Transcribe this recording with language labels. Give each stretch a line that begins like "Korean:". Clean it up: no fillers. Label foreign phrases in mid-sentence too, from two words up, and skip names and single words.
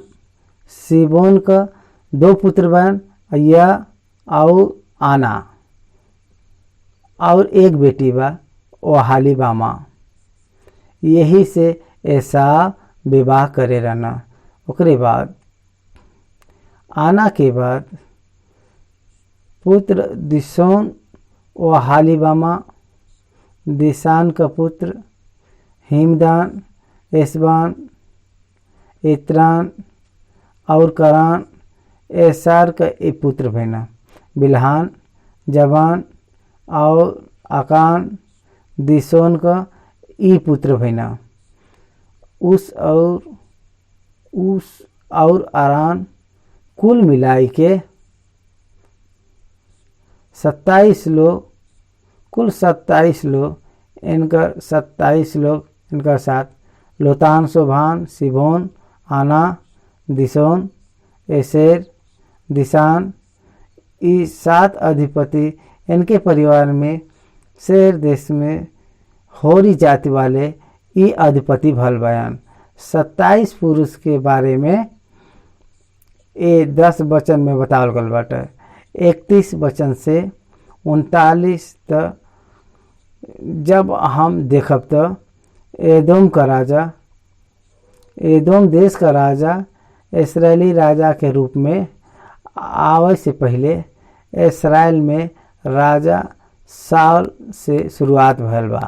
Bhojpuri: सिबोन का 2 पुत्र बयान अय्या और आना और एक बेटी बा ओहालीबामा। यही से ऐसा विवाह करे रहना। ओकरे बाद आना के बाद पुत्र दिशोन ओहालीबामा, दिशान का पुत्र हिमदान, एसबान, इत्रान और करान। एसार का एक पुत्र भैना बिल्हान, जवान और अकान। दिशोन का ई पुत्र भैना उस और आरान। कुल मिलाई के 27 लोग, कुल 27 लोग, इनका 27 लोग इनका साथ। लोतान, शोभान, सिबोन, आना, दिशोन, एसेर, दिशान, ये 7 अधिपति इनके परिवार में शेर देश में होरी जाति वाले ये अधिपति भल बयान। 27 पुरुष के बारे में ये 10 वचन में बतावल गल बाटे। 31 वचन से 39 तक जब हम देखब तो एदोम का राजा, एदोम देश का राजा इस्राएली राजा के रूप में आवे से पहले इस्राएल में राजा साल से शुरुआत भयल बा।